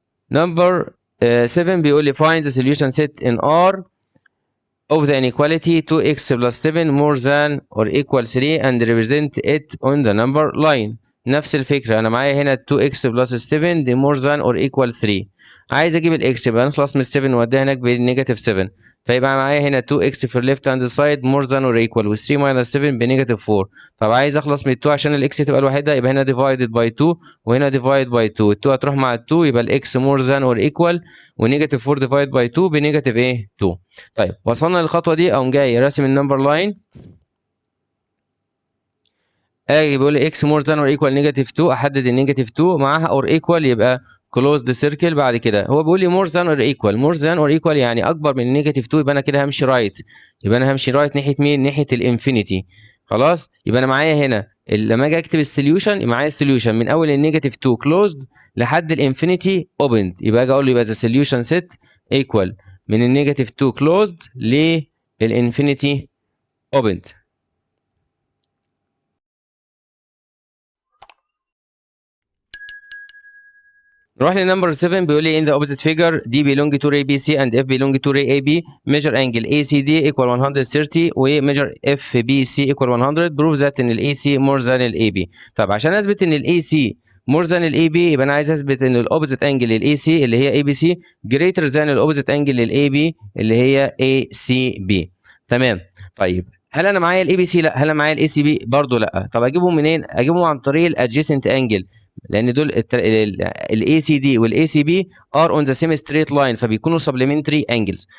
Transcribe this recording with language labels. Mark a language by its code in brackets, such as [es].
[en] number 7 [ar] بيقول لي [en] find the solution set in R of the inequality 2x plus 7 more than or equal 3 and represent it on the number line. [ar] نفس الفكرة أنا معايا هنا [en] 2x plus 7 [ar] دي [en] more than or equal 3. [ar] عايز أجيب الإكس يبقى نخلص من 7 وأوديها هناك بنيجاتيف 7 فيبقى معايا هنا 2x في الليفت هاند سايد [en] more than or equal [ar] و 3 minus 7 بنيجاتيف 4. طب عايز أخلص من 2 عشان الإكس تبقى لوحدها يبقى هنا [en] divided by 2 [ar] وهنا [en] divide by 2. [ar] ال 2 هتروح مع ال 2 يبقى الإكس [en] more than or equal [ar] ونيجاتيف 4 [en] divide by 2 [ar] بنيجاتيف إيه 2. طيب وصلنا للخطوة دي أقوم جاي راسم النمبر لاين. اجي بيقول لي [en] x more than or equal negative 2 [ar] احدد النيجاتيف 2 معاها [en] or equal [ar] يبقى [en] closed circle. [ar] بعد كده هو بيقول لي [en] more than or equal more than or equal [ar] يعني اكبر من النيجاتيف 2 يبقى انا كده همشي رايت. يبقى انا همشي رايت ناحيه مين؟ ناحيه الانفينيتي. خلاص يبقى انا معايا هنا لما اجي اكتب السوليوشن معايا السوليوشن من اول النيجاتيف 2 closed لحد الانفينيتي opened. يبقى اجي اقول له يبقى [en] the solution set equal [ar] من النيجاتيف 2 closed للانفينيتي opened. نروح لنمبر 7 بيقول لي [en] in the opposite figure D belong to ray BC and F belong to ray AB measure angle ACD equal 130 و measure FBC equal 100 prove that [ar] ان ال [en] AC more than ال AB. [ar] طب عشان اثبت ان ال AC [en] more than [ar] ال AB يبقى انا عايز اثبت ان ال [en] opposite angle [ar] لل AC اللي هي ABC [en] greater than [ar] ال opposite angle لل AB اللي هي ACB. تمام. طيب هل انا معايا الاي بي سي؟ لا. هل انا معايا الاي سي بي؟ برضه لا. طب اجيبهم منين؟ اجيبهم عن طريق الادجيسنت انجل لان دول الاي سي دي والاي سي بي ار اون ذا سيم ستريت لاين فبيكونوا سبلمنتري انجلز.